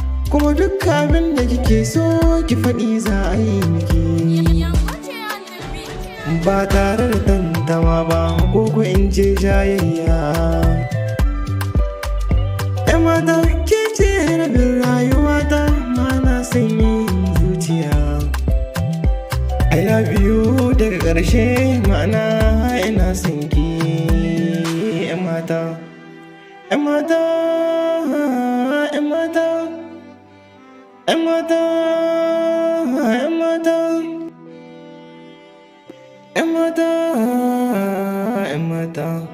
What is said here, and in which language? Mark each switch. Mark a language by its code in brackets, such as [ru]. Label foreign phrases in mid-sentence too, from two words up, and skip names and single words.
[ha] Kuma duk abin da kike so, ki faɗi za a yi miki. Ba tare da tantama ba, ko ko in ce jayayya. Yan mata, ke ce rabin rayuwata, ma'ana sanyin zuciya. [en] I love you [ha] daga ƙarshe, ma'ana ina son ki, yan mata. Yan mata, yan mata. 'Yan mata, 'yan mata, 'yan mata, 'yan mata.